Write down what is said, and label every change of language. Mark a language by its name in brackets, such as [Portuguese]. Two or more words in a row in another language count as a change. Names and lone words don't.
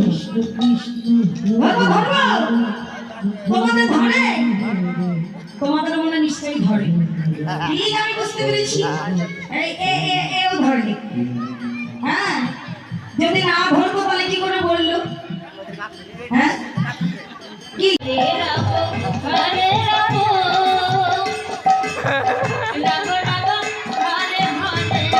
[Bangla] ধরবো ধরবো? তোমাদের ধরে? তোমাদের মনে নিশ্চয়ই ধরে। ঠিক আমি বুঝতে পেরেছি, এই এও ধরে। হ্যাঁ, যদি না ধরবো তাহলে কি করে বললো? হ্যাঁ কি [Sanskrit] হরে রাম হরে রাম রাম রাম হরে হরে।